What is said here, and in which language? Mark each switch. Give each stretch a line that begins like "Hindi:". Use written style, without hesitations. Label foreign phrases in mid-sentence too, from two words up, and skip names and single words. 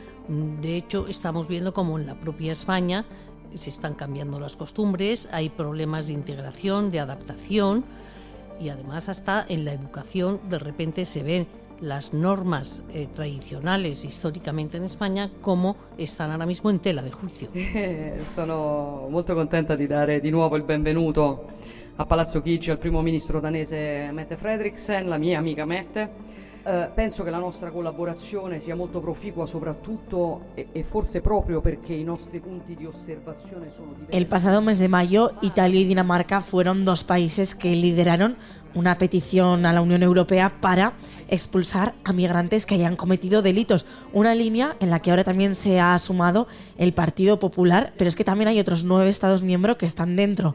Spanish: De hecho, estamos viendo como en la propia España se están cambiando las costumbres, hay problemas de integración, de adaptación, y además hasta en la educación de repente se ven las normas tradicionales históricamente en España como están ahora mismo en tela de juicio.
Italian: Sono molto contenta di dare di nuovo il benvenuto a Palazzo Chigi al primo ministro danese Mette Frederiksen, la mia amica Mette. Penso che la nostra collaborazione sia molto proficua soprattutto e forse proprio perché i nostri punti di osservazione sono diversi.
Spanish: El pasado mes de mayo, Italia y Dinamarca fueron dos países que lideraron una petición a la Unión Europea para expulsar a migrantes que hayan cometido delitos. Una línea en la que ahora también se ha sumado el Partido Popular, pero es que también hay otros 9 Estados miembros que están dentro.